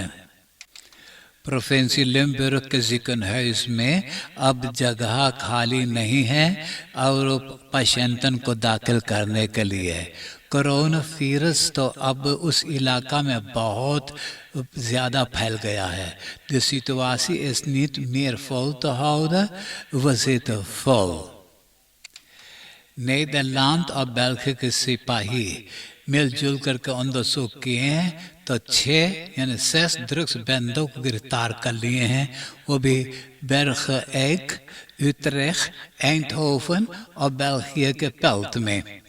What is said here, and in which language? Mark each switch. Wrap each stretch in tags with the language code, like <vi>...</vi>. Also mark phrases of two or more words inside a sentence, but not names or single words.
<hns>प्रोफेंसी लिम्बर्ग के जिक्र है इसमें अब जगह खाली नहीं है और पेशेंटन को दाखिल करने के लिए। कोरोना वायरस तो अब उस इलाका में बहुत ज़्यादा फैल गया है।</hns> <nl>De situatie is niet meer vol te houden, we zitten vol।</nl> <hns>नीदरलैंड और बेल्जियम के सिपाही मिलजुल करके onderzoek किए हैं तो 6 ड्रग्स बैंडों को गिरफ्तार कर लिए हैं। वो भी Bergen, Utrecht, Eindhoven और बेल्जियम के पेल्ट में।</hns>